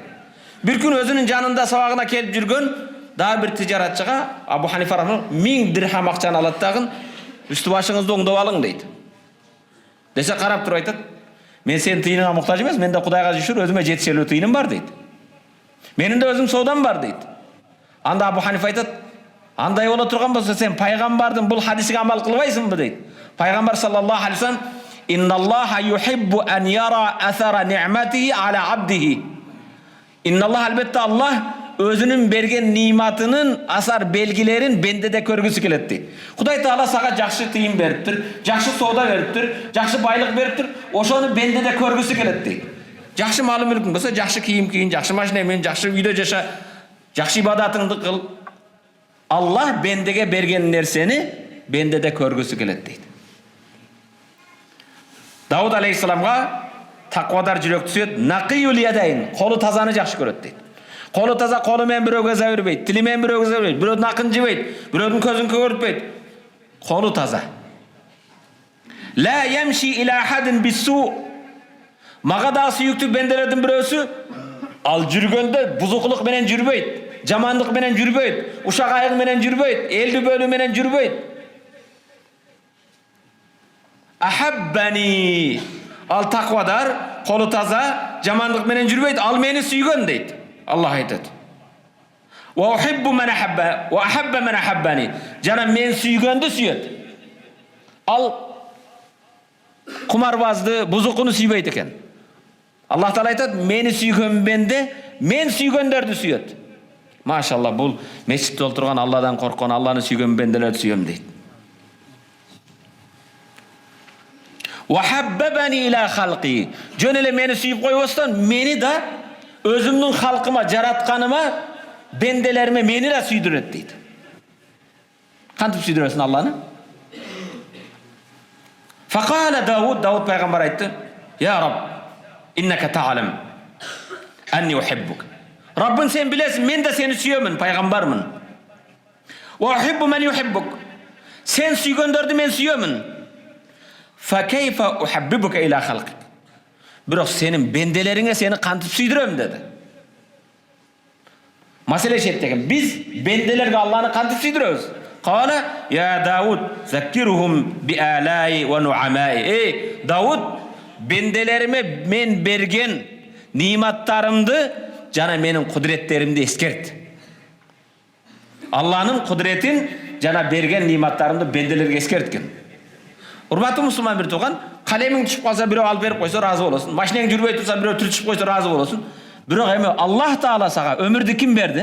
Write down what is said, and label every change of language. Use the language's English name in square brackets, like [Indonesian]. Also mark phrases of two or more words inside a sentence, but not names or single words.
[Kyrgyz] Бир күн өзүнүн жанында сабагына келип жүргөн дагы бир тижаратчыга Абу Ханифа рахматулла 1000 дирхам акчаны алат дагы үстү башыңызды оңдоп алың дейт. Десе карап туруп айтат: "Мен сенин тыйыныңа муктаж эмес, менде Кудайга шүкүр өзүмө жетишелүү тыйыным бар" дейт. "Менин да өзүм соодам бар" дейт. Анда Абу Ханифа айтат: "Андай боло турган болсо сен пайгамбардын бул хадисиге амал кылбайсыңбы" дейт. [Arabic] النبي صلى الله عليه وسلم: إن الله يحب أن يرى أثر نعمته على عبده." [Kyrgyz] Инналлах, албетте Аллах өзүнүн берген ниматынын асар белгилерин бендеде көргүсү келет дейт. Кудай Таала сага жакшы тыйым бериптир, жакшы соода бериптир, жакшы байлык бериптир, ошону бендеде көргүсү келет дейт. Жакшы малы мүлкүң болсо жакшы кийим кийин, жакшы машина менен, жакшы үйдө жаша, жакшы ибадатыңды кыл. Аллах бендеге берген нерсени бендеде көргүсү келет дейт. Дауд алейхиссаламга таквадар жүрөктү сүйөт, [Arabic] نقي اليدين, [Kyrgyz] колу тазаны жакшы көрөт дейт. Колу таза, колу менен бирөөгө за бербейт, тили менен бирөөгө за бербейт, бирөөдүн акын жебейт, бирөөдүн көзүн көгөртпөйт. Колу таза. [Arabic] لا يمشي إلى أحد بسوء. [Kyrgyz] Мага да сүйүктүү бенделердин бирөөсү ал жүргөндө бузукулук менен жүрбөйт, жамандык менен жүрбөйт, ушак айык менен жүрбөйт, элди бөлүү менен жүрбөйт. Ахаббани. Ал таквадар, колу таза, жамандык менен жүрбөйт, ал мени сүйгөн дейт. Аллах айтат: [Arabic] "و أحب من أحب و أحب من أحبني." [Kyrgyz] Жана мен сүйгөндү сүйөт. Ал кумарбазды, бузукуну сүйбөйт экен. Аллах Таала айтат: "Мени сүйгөн бенде, мен сүйгөндөрдү сүйөт." Машалла, бул мечитте отурган Алладан корккон, Алланы сүйгөн бенделерди сүйөм дейт. [Arabic] "و حببني إلى خلقي." [Kyrgyz] Жөн эле мени сүйүп койбостон, мени да өзүмдүн халкыма, жаратканыма, бенделериме мени да сүйдүрөт дейт. Кантип сүйдүрөсүн Алланы? Факала Дауд пайгамбар айтты: [Arabic] "يا رب, إنك تعلم أني أحبك." [Kyrgyz] Раббын сен билесиң, мен да сени сүйөмүн, пайгамбармын. [Arabic] "و أحب من يحبك." [Kyrgyz] Сен сүйгөндөрдү мен сүйөмүн. [Arabic] "ف كيف أحببك إلى خلقي." [Kyrgyz] Бирок сенин бенделериңе сени кантип сүйдүрөм деди. Маселе шеттеген. Биз бенделерге Алланы кантип сүйдүрөбүз? Кала: [Arabic] "يا داود ذكرهم ب آلائي و نعمائي." [Kyrgyz] Дауд, бенделериме мен берген ниматтарымды жана менин кудреттеримди эскерт. Алланын кудретин жана берген ниматтарымды бенделерге эскерткен. Урматтуу мусулман бир тууган, калемиң түшүп калса бирөө алып берип койсо разы болосуң. Машинең жүрбөй турса бирөө түрчүп койсо разы болосуң. Бирок эми Аллах Таала сага өмүрдү ким берди?